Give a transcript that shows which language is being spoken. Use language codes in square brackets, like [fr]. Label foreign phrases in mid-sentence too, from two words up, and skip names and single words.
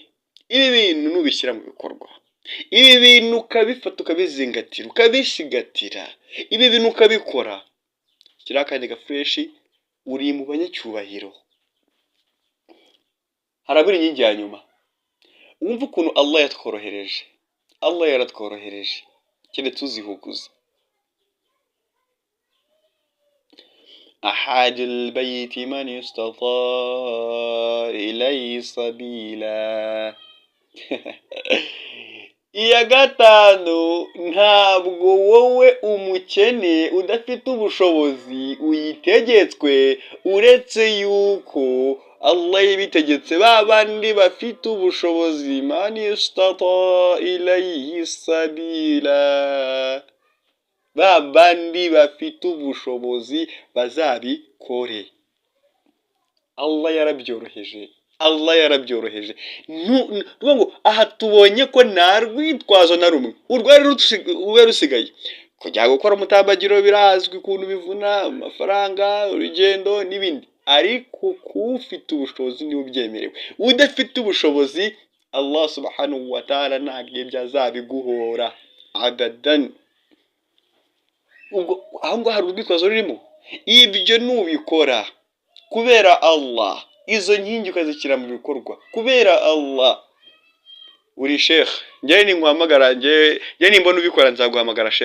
[rw] Ibi bintu nubishyira mu bikorwa, ibi bintu ukabifata ukabizingatira ukabishigatira, ibi bintu ukabikora, kiriya kandi gafureshi, uri mu banyacyubahiro. Harabura inkingi ya nyuma. Wumva ukuntu Allah yatworohereje. Allah yaratworohereje keretse uzihuguza. [ar] أحد البيت من استطاع إليه سبيلا. [rw] Iya gatanu, ntabwo wowe umukene udafite ubushobozi uyitegetswe, uretse yuko Allah yabitegetse babandi bafite ubushobozi. [ar] من استطاع إليه سبيلا, [rw] babandi bafite ubushobozi bazabikore. Allah yarabyoroheje. Allah yarabyoroheje. Ngo aha tubonye ko nta rwitwazo na rumwe urwari rusigaye. Kujya gukora umutambagiro birazwi ukuntu bivuna amafaranga, urugendo n'ibindi. Ariko kufite ubushobozi niwe ubyemerewe. Udafite ubushobozi [ar] الله سبحانه وتعالى [rw] ntabwo byazabiguhora abadan. Ubwo aho ngo hari urwitwazo rurimo. Ibyo nubikora kubera Allah, izo nkingi ukazishyira mu bikorwa kubera Allah, uri sheikh. Njye ninkuhamagara, njye nimbona ubikora nzaguhamagara sheikh.